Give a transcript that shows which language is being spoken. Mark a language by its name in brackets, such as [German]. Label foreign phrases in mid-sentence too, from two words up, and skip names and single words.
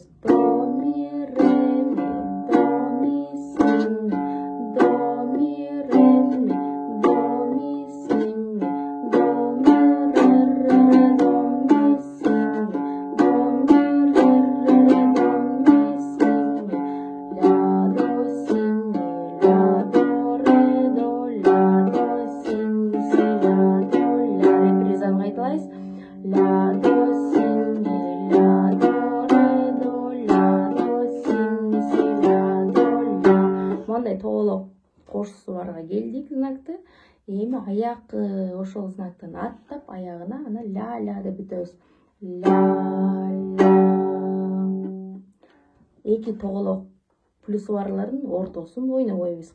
[Kyrgyz] До ми ре ми, до ми си ми, до ми ре ми, до ми си ми, до ми ре ре до ми си ми, до ми ре ре до ми си ми, ла до си ми, ла до ре до, ла до си ми си, ла до ла. Репризаны кайталайбыз. Ла до си ми, ла до ре до, ла до си ми си, ла до ла. Мындай толук кош сварга келдик знакты. Эми аяк ошол знактан аттап аягына ана ла ла деп бүтөбүз. Ла ла. 2 толук плюс барлардын ортосун ойнобойбуз.